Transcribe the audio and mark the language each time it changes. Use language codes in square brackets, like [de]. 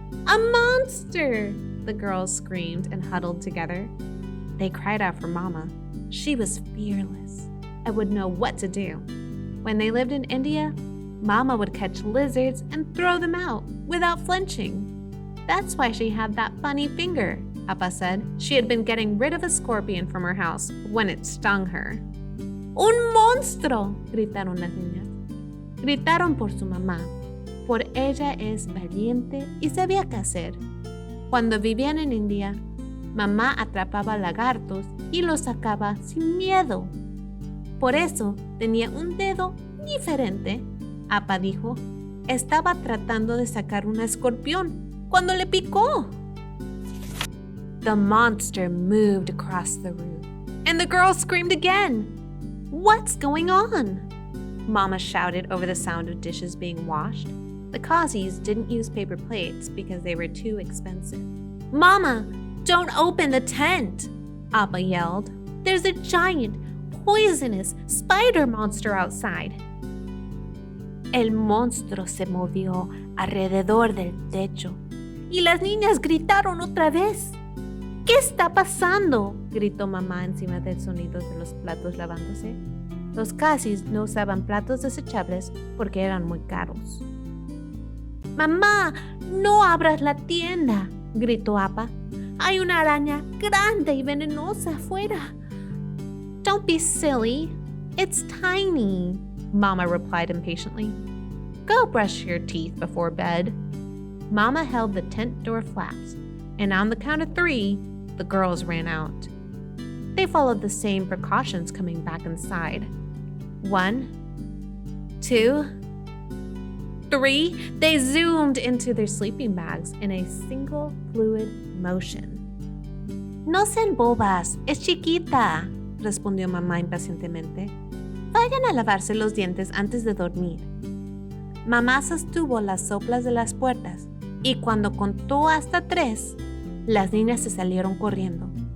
[en] "A monster!" the girls screamed and huddled together. They cried out for Mama. She was fearless and would know what to do. When they lived in India, Mama would catch lizards and throw them out without flinching. That's why she had that funny finger, Appa said. She had been getting rid of a scorpion from her house when it stung her. [es] "¡Un monstruo!" gritaron las niñas. Gritaron por su mamá, por ella es valiente y sabía qué hacer. Cuando vivían en India, mamá atrapaba lagartos y los sacaba sin miedo. Por eso tenía un dedo diferente. Appa dijo, estaba tratando de sacar un escorpión cuando le picó. [en] The monster moved across the room, and the girl screamed again. "What's going on?" Mama shouted over the sound of dishes being washed. The Kazis didn't use paper plates because they were too expensive. "Mama, don't open the tent!" Appa yelled. "There's a giant, poisonous spider monster outside." [es] El monstruo se movió alrededor del techo y las niñas gritaron otra vez. ¿Qué está pasando?, gritó mamá encima del sonido de los platos lavándose. Los Kazis no usaban platos desechables porque eran muy caros. «Mamá, no abras la tienda», gritó Appa. «Hay una araña grande y venenosa afuera». [en] «Don't be silly. It's tiny», Mama replied impatiently. "Go brush your teeth before bed." Mama held the tent door flaps, and on the count of 3, the girls ran out. They followed the same precautions coming back inside. 1, 2, 3. They zoomed into their sleeping bags in a single fluid motion. [es] «No sean bobas, es chiquita», respondió mamá impacientemente. «Vayan a lavarse los dientes antes de dormir». Mamá sostuvo las soplas de las puertas y cuando contó hasta 3, las niñas se salieron corriendo.